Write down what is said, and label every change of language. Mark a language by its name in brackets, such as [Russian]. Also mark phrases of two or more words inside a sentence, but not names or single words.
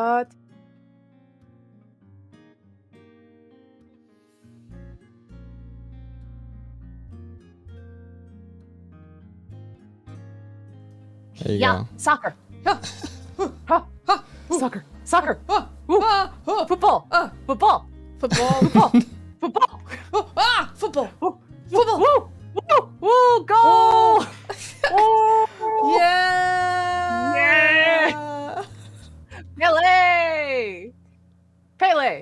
[English] There you yeah, go. soccer. Ha, Soccer. Soccer. ah, Ooh. ah, ah, Football. ah. Football. Football. Football. Football. Oh, ah, football. Woo. Football. Woo. Woo. Woo. Goal. Oh. Yeah. Pele. Pele.